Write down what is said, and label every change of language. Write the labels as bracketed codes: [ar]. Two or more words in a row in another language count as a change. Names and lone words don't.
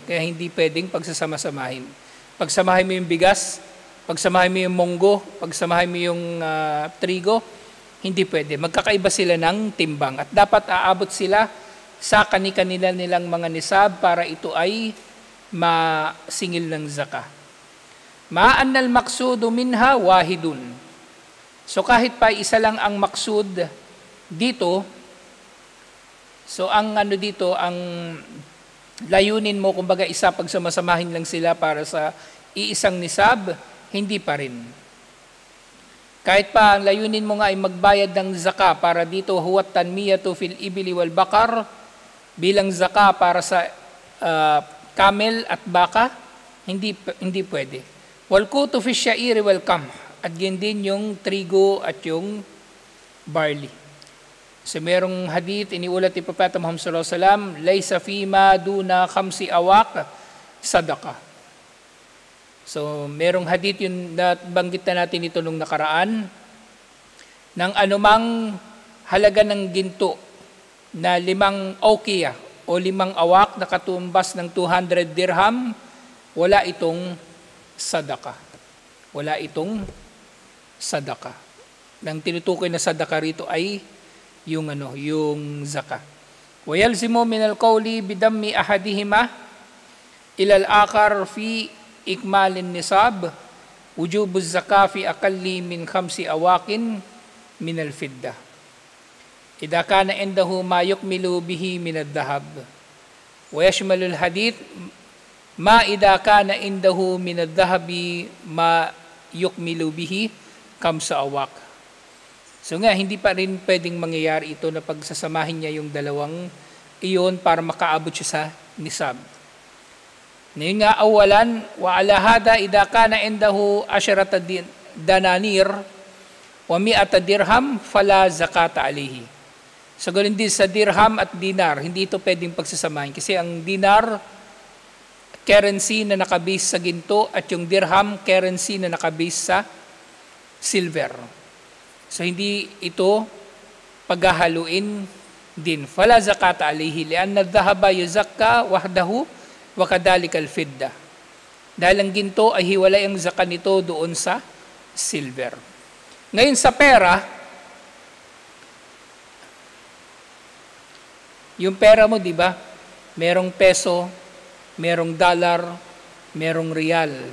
[tl] Kaya hindi pwedeng pagsasama-samahin. Pagsamahin mo yung bigas, pagsamahin mo yung munggo, pagsamahin mo yung trigo, hindi pwede. Magkakaiba sila ng timbang. At dapat aabot sila sa kani-kanila nilang mga nisab para ito ay masingil ng zaka. [ar] مع أن المقصود منها واحد. [tl] So kahit pa isa lang ang maksud dito, so ang dito, ang layunin mo, kumbaga isa, pag sumasamahin lang sila para sa iisang nisab, hindi pa rin. Kahit pa ang layunin mo nga ay magbayad ng zaka para dito, [ar] هو التنمية في الإبل والبقر, [tl] bilang zaka para sa camel at baka, hindi pwede. [ar] والقوت في الشعير والقمح, [tl] at din yung trigo at yung barley. So merong hadith, iniulat ni Propeta Muhammad [ar] صلى الله عليه وسلم, ليس فيما دون خمس أواق صدقة. [tl] So merong hadith yun, nabanggit na natin ito nung nakaraan, ng anumang halaga ng ginto na 5 awqiyah o 5 awaq na katumbas ng 200 dirham, wala itong sadaka. Wala itong sadaka. Nang tinutukoy na sadaka rito ay yung yung zaka. [ar] ويلزم من القول بضم أحدهما إلى الآخر في إكمال النصاب وجوب الزكاة في أقل من 5 أواق من الفضة. إذا كان عنده ما يكمل به من الذهب. ويشمل الحديث ما إذا كان عنده من الذهب ما يكمل به 5 أواق. [tl] So nga, hindi pa rin pwedeng mangyayari ito na pagsasamahin niya yung dalawang iyon para makaabot siya sa nisab. Ngayon nga, [ar] أولا، وعلى هذا إذا كان عنده عشرة دنانير ومائة درهم فلا زكاة عليه. [tl] So ganun din sa dirham at dinar, hindi ito pwedeng pagsasamahin. Kasi ang dinar, currency na nakabase sa ginto, at yung dirham, currency na nakabase sa silver. So hindi ito paghahaluin din. [ar] فلا زكاة عليه لأن الذهب يزكى وحده وكذلك الفضة. [tl] Dahil ang ginto ay hiwalay ang zakat nito doon sa silver. Ngayon sa pera, yung pera mo, di ba? Merong peso, merong dollar, merong real.